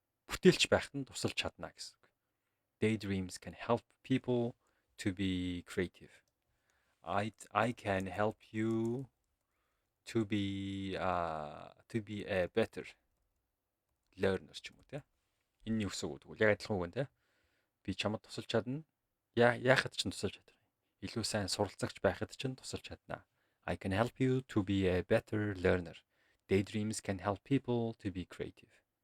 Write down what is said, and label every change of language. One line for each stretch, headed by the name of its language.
Mongolian: Бүтээлч байхад нь тусалж чадна гэсэн үг.
English: Daydreams can help people to be creative. I can help you to be a better learner
Mongolian: ч юм уу те. Энэ юу гэсэн үг вэ? Яг адилхан үг нэ. Би чамд тусалж чадна. Яахад ч тусалж чадах юм. Илүү сайн суралцагч байхад ч тусалж чадна.
English: I can help you to be a better learner. Daydreams can help people to be creative.